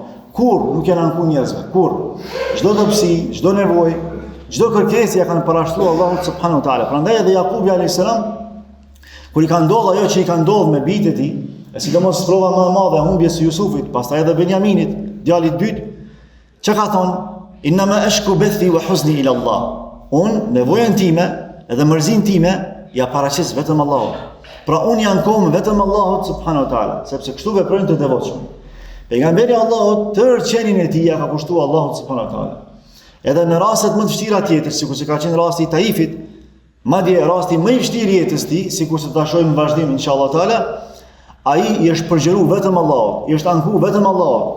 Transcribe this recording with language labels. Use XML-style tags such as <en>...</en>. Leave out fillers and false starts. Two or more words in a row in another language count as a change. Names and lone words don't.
<sq>Kur nuk janë anku njerëzve, kur. Çdo dobësi, çdo nevojë, çdo kërkesë ja kanë parashtruar Allahut</sq> <ar>سبحانه وتعالى.</ar> <sq>Prandaj edhe Jakubi</sq> <ar>عليه السلام,</ar> <sq>kur i ka ndodhur ajo që i ka ndodhur me bijtë e tij, e sidomos prova më e madhe e humbjes së Jusufit, pastaj edhe Benjaminit, djalit i dytë, çka ka thonë?</sq> <ar>إنما أشكو بثي وحزني إلى الله.</ar> <sq>Unë nevojën time edhe mërzinë time ja paraqes vetëm Allahut. Pra unë janë kohë vetëm Allahut</sq> <ar>سبحانه وتعالى,</ar> <sq>sepse kështu veprojnë të devotshëm. Pejgamberi Allahut tërë qenin e tij ja ka kushtuar Allahut</sq> <ar>سبحانه وتعالى.</ar> <sq>Edhe në rastet më të vështira tjetër, sikur se ka qenë rasti i Taifit, madje rasti më i vështirë i jetës tij, sikur se ta shohim në vazhdim</sq> <ar>إن شاء الله تعالى,</ar> <sq>ai i është përgjëruar vetëm Allahut, i është anku vetëm Allahut.</sq>